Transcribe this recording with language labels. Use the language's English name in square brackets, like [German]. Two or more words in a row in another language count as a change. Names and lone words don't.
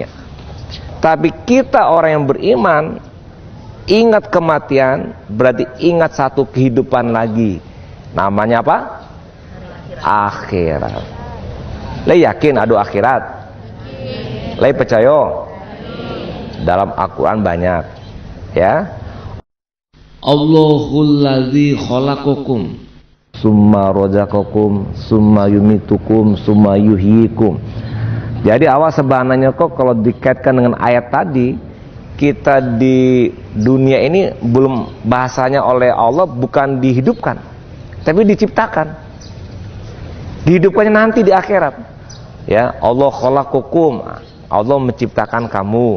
[Indonesian] Tapi kita orang yang beriman, ingat kematian berarti ingat satu kehidupan lagi. Namanya apa? Akhirat. Lay yakin ada akhirat? Lay percaya? Dalam Al-Quran banyak, ya. [Arabic] اللهُ الَّذِي خَلَقَكُمْ ثُمَّ رَزَقَكُمْ ثُمَّ يُمِيتُكُمْ ثُمَّ يُحْيِيكُمْ. [Indonesian] Jadi awal sebenarnya kok kalau dikaitkan dengan ayat tadi, kita di dunia ini belum bahasanya oleh Allah bukan dihidupkan, tapi diciptakan. Dihidupkannya nanti di akhirat. Ya, [Arabic] الله خلقكم, [Indonesian] Allah menciptakan kamu.